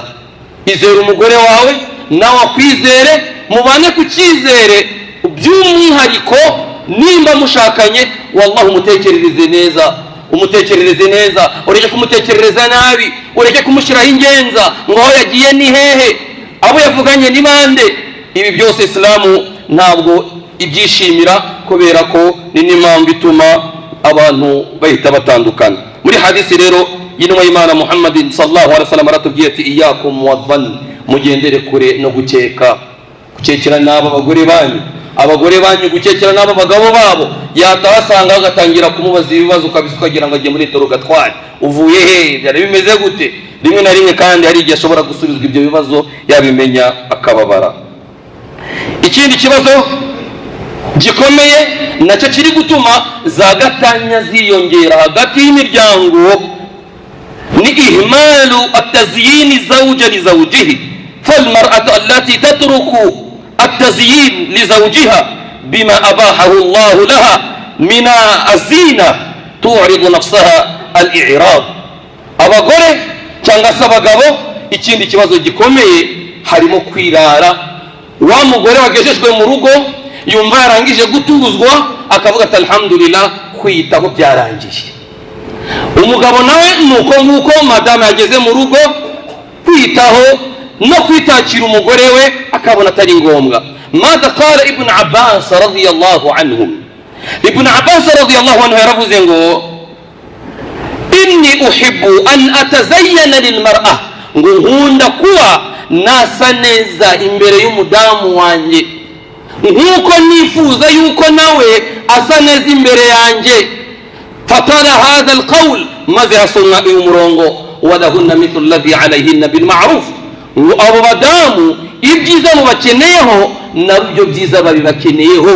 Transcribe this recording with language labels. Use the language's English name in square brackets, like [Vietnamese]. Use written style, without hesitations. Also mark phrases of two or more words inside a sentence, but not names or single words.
[Kinyarwanda] Izere umugore wawe nawe akwizere, mubane ku cyizere, by'umwihariko nimba mushakanye, wallahi umutekerereze neza, ureke kumutekerereza nabi, ureke kumushyiraho ingenza ngo aho yagiye ni hehe, abo yavuganye ni bande. Ibi byose Islamu ntabwo ibyishimira, kubera ko ni n'impamvu ituma abantu bahita batandukana. Muri hadisi rero y'intumwa y'Imana [Arabic] محمد صلى الله عليه وسلم [Kinyarwanda] aratubwiye ati [Arabic] إياكم والظن, [Kinyarwanda] mugendere kure no gukekera n'abo abagore banyu gukekera n'abo bagabo babo. Yatabasanga agatangira kumubaza ibibazo ukabisa ukagira ngo ajye muri torogatwari, uvuye he, byari bimeze gute. Rimwe na rimwe kandi hari igihe ashobora gusubizwa ibyo bibazo yabimenya akababara. Ikindi kibazo gikomeye nacyo kiri gutuma za gatanya ziyongera hagati y'imiryango ni [Arabic] إهمال التزيين الزوجة لزوجها فالمرأة التي تترك التزيين لزوجها بما أباحه الله لها من الزينة تعرض نفسها الإعراض. [Kinyarwanda] Abagore cyangwa se abagabo, ikindi kibazo gikomeye harimo kwirara. Wa mugore wagejejwe mu rugo yumva yarangije gutuzwa, akavuga ati alhamdulillah, kwitaho byarangiye. Umugabo nawe nuko nguko, madame yageze mu rugo, kwitaho no kwitakira umugore we akabona atari ngombwa. [Arabic] ماذا قال ابن عباس رضي الله عنه, [Kinyarwanda] Ibn Abbas [Arabic] رضي الله عنه [Kinyarwanda] yaravuze ngo [Arabic] إني أحب أن أتزين للمرأة, [Kinyarwanda] ngo nkunda kuba nasa neza imbere y'umudamu wanjye nk'uko nifuza yuko nawe asa neza imbere yanjye. [Arabic] فتلا هذا القول, [Kinyarwanda] maze hasomwa uyu murongo, [Arabic] ولهن مثل الذي عليهن بالمعروف, [Kinyarwanda] abo badamu ibyiza mubakeneyeho nabyo byiza babibakeneyeho.